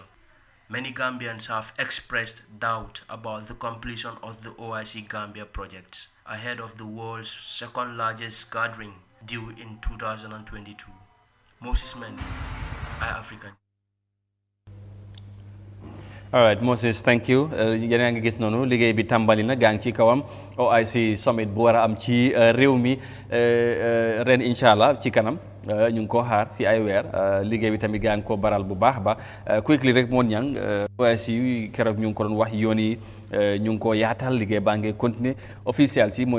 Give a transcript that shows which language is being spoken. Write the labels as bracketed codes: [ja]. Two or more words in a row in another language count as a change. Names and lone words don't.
[en] Many Gambians have expressed doubt about the completion of the OIC Gambia projects ahead of the world's second largest gathering due in 2022. Moses Mendy, iAfrican. All right, Moses, thank you. [wo] Yéen a ngi gis noonu liggéey bi tàmbali na gaa ngi ci kawam [en] OIC summit [wo] bu war a am ci réew mi ren [ar] incha allah [wo] ci kanam ñu ngi ko xaar fi ay weer liggéey bi tamit gaa ngi ko baral bu baax ba quickly rek moon ñang OIC keroog ñu ngi ko doon wax yoon yi ñu ngi ko yaatal liggéey baa ngi continuer officiel si mooy